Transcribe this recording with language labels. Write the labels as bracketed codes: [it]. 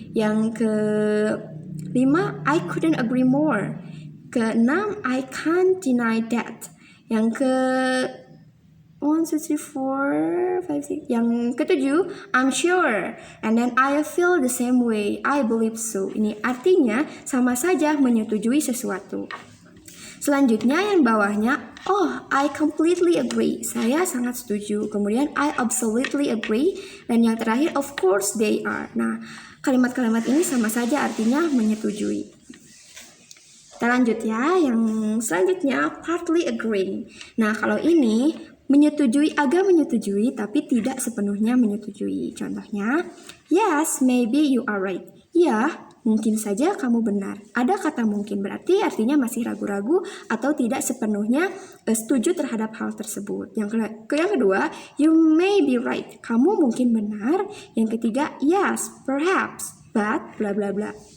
[id] Yang kelima, [en] I couldn't agree more. [id] Keenam, [en] I can't deny that. [id] Yang ke 1, 2, 3, 4, 5, 6. Yang ketujuh, [en] I'm sure. And then I feel the same way. I believe so. [id] Ini artinya sama saja menyetujui sesuatu. Selanjutnya yang bawahnya, [en] oh, I completely agree. [id] Saya sangat setuju. Kemudian [en] I absolutely agree. [id] Dan yang terakhir, [en] of course they are. [id] Nah, kalimat-kalimat ini sama saja artinya menyetujui. Kita lanjut ya, yang selanjutnya [en] partly agreeing. [id] Nah, kalau ini menyetujui, agak menyetujui tapi tidak sepenuhnya menyetujui. [en] Contohnya, yes, maybe you are right. [id] Ya, mungkin saja kamu benar. Ada kata mungkin, berarti artinya masih ragu-ragu atau tidak sepenuhnya setuju terhadap hal tersebut. Yang kedua, [en] you may be right. [id] Kamu mungkin benar. Yang ketiga, [en] yes, perhaps, but, bla bla bla.